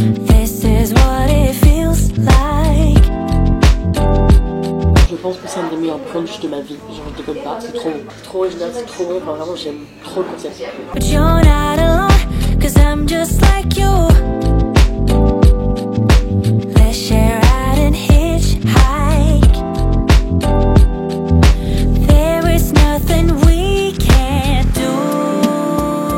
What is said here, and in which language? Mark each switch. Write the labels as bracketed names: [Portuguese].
[English] This is what it feels like. [French] Je pense que c'est un des meilleurs brunchs de ma vie. Genre, je déconne pas. C'est trop bon. C'est trop original, c'est trop bon. Enfin, vraiment, j'aime trop le concept. [English] But you're not alone, 'cause I'm just like you. Let's share out and hitchhike. There is nothing we can't do.